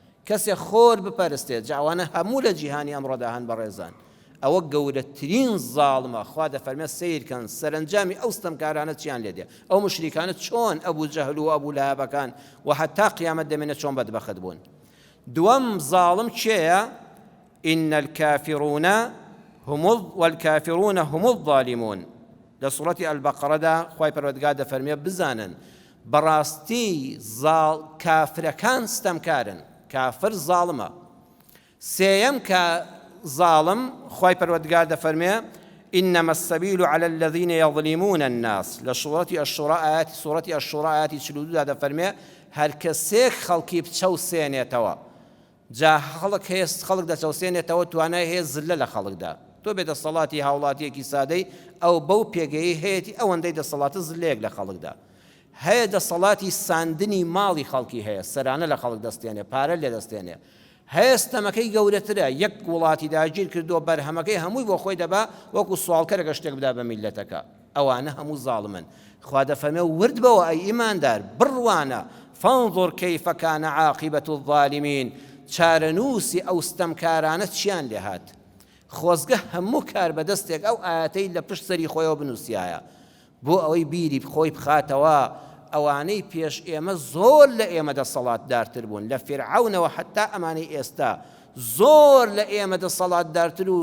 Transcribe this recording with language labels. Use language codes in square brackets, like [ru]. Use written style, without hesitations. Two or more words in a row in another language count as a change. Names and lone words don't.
[ckb] کەسێک خۆر بپەرستێت جاوانە هەموو لە جیهانی ئەمڕۆدا هەن بەڕێزان ئەوە گەورەترین زاڵمە خوا دەفەرمێ سیرکەن سەرنجامی ئەو ستەمکارانە چیان لێدێ ئەو مشریکانە چۆن ئەبوو جەهل و ئەبوو لەهابەکان و حتا قیامەت دەمێنێت چۆن بەدبەخت بوون دووەم زاڵم کێیە [ar] إن الكافرون والكافرون هم الظالمون [ckb] لە سوڕەتی ئەلبەقەرەدا خوای پەروەردگار دەفەرمێ بزانن بەڕاستی کافرەکان ستەمکارن کافر زاڵمە سێیەم کە ظالم خوای پەروەردگار دەفەرمێ [ar] إنما السبيل على الذين يظلمون الناس [ckb] لسورة الشورى آياتي 42 دەفەرمێ هەر کەسێک خەڵکی بچەوسێنێتەوە جا خەڵک دەچەوسێنێتەوە توانای هەیە زلە لە خەڵکدا تۆ بێ دەسەڵاتی هاوڵاتیەکی سادەی ئەو بەو پێگەی هەیەی ئەوەندەی دەسەڵاتە زلەیەک لە خەڵکدا هەیە دەسەڵاتی ساندنی ماڵی خەڵکی هەیە سەرانە لە خەڵک دەستێنێ پارە لێ دەستێنێ هەستەمەکەی گەورەترە یەک وڵاتی داگیر کردو بەرهەمەکەی هەمووی بۆ خۆی دەبا وەکو سوالکەرەکە شتێک بدا بە میلەتەکە ئەوانە هەموو زاڵمن خوا دەفەرمێ ورد بەوە ئەی ئیماندار بڕوانە [ar] فانظر كيف كان عاقبة الظالمين [ckb] چارەنووسی ئەو ستەمکارانە چیان لێ هات خۆزگە هەموو کار بەدەستێک ئەو ئاەتەی لە پشت سەری خۆیەوە بنووسیایە بۆ ئەوەی بیری خۆی بخاتەوە ئەوانەی پێش ئێمە زۆر لە ئێمە دەسەڵاتدارتر بوون لە فیرعەونەوە حتا ئەمانەی ئێستا زۆر لە ئێمە دەسەڵاتدارتر و